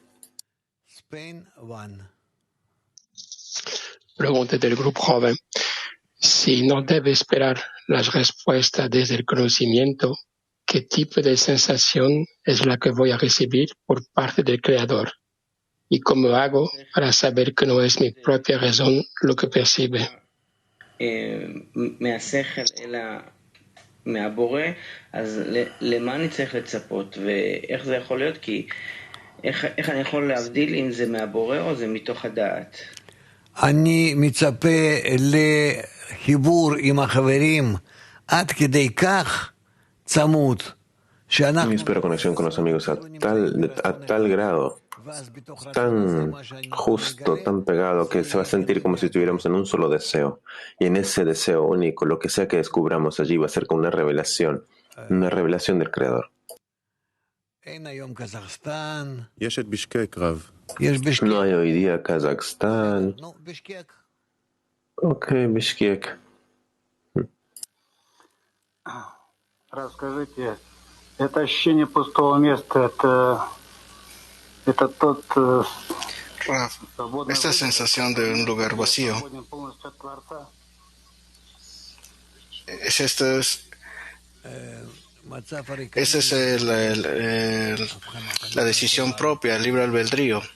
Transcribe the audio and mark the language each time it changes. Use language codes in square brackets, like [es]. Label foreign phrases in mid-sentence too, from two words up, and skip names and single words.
[es] Pregunta del grupo joven. Si no debe esperar las respuestas desde el conocimiento, ¿qué tipo de sensación es la que voy a recibir por parte del Creador? ¿Y cómo hago para saber que no es mi propia razón lo que percibe? [he] מהשכל אלא מהבורא, אז למה אני צריך לצפות ואיך זה יכול להיות? כי איך אני יכול להבדיל אם זה מהבורא או זה מתוך הדעת? אני מצפה לחיבור עם החברים עד כדי כך צמוד [es] Yo espero conexión con los amigos a tal grado, tan justo, tan pegado, que se va a sentir como si estuviéramos en un solo deseo. Y en ese deseo único, lo que sea que descubramos allí va a ser como una revelación del Creador. No hay hoy día Kazajstán. Ok, Bishkek. [ru] Расскажите, это ощущение пустого места, это тот [es] esta sensación de un lugar vacío, esa es la decisión propia, el libre albedrío.